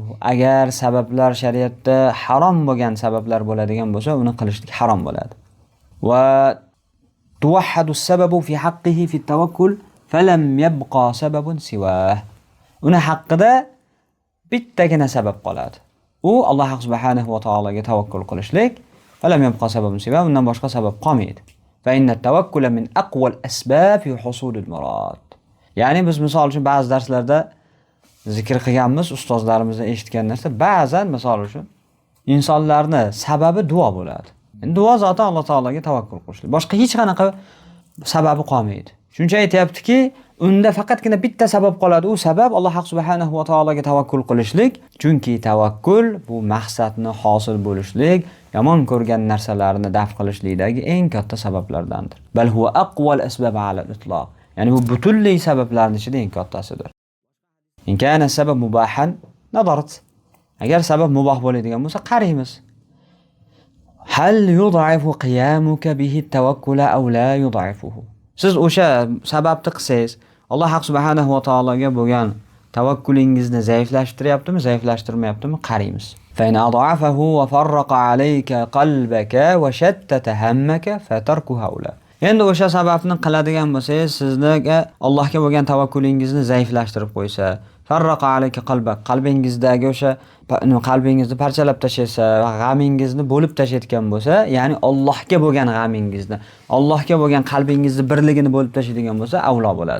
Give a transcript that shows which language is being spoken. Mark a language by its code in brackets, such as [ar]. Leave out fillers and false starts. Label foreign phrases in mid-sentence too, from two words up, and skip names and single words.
[uz] Agar sabablar shariatda harom bo'lgan sabablar bo'ladigan bo'lsa, uni qilishlik harom bo'ladi. [ar] وتوحد السبب في حقه في التوكل فلم يبق سبب سواه. [uz] Uni haqqida bittagina sabab qoladi. U Alloh subhanahu va taologa tavakkul qilishlik, [ar] فلم يبق سبب سواه, [uz] undan boshqa sabab qolmaydi. [ar] فإن التوكل من أقوى الأسباب في حصول المراد. [uz] Ya'ni biz misol uchun ba'zi darslarda zikr qilganmiz, ustozlarimizdan eshitgan narsa, ba'zan misol uchun insonlarning sababi duo bo'ladi. Endi duo zoti Alloh taologa tavakkul qilishlik. Boshqa hech qanaqa sababi qolmaydi. Shuncha aytayaptiki, unda faqatgina bitta sabab qoladi. U sabab Alloh subhanahu va taologa tavakkul qilishlik. Chunki tavakkul bu maqsadni hosil bo'lishlik, yomon ko'rgan narsalarni daf qilishlikdagi eng katta sabablardandir. [ar] بل هو أقوى الأسباب على الإطلاق. [uz] Yani bu butunlay sabablarning ichida eng kattasidir. [ar] إن كان السبب مباحا نظرت. [uz] Agar sabab muboh bo'ladigan bo'lsa, qaraymiz. [ar] هل يضعف قيامك به التوكل أو لا يضعفه. [uz] Siz o'sha sababni qilsangiz, Alloh subhanahu va taologa bo'lgan tavakkulingizni zaiflashtiryaptimi, zaiflashtirmayaptimi, qaraymiz. [ar] فإن أضعفه وفرق عليك قلبك وشتت همك فتركه أولى. [uz] Endi o'sha sababni qiladigan bo'lsangiz, sizga Allohga bo'lgan tavakkulingizni zaiflashtirib qo'ysa, [ar] فرق عليك قلبك, [uz] qalbingizdagi o'sha qalbingizni parchalab tashlasa va g'amingizni bo'lib tashlayotgan bo'lsa, ya'ni Allohga bo'lgan g'amingizni, Allohga bo'lgan qalbingizni birligini bo'lib tashlaydigan bo'lsa, avlo bo'ladi.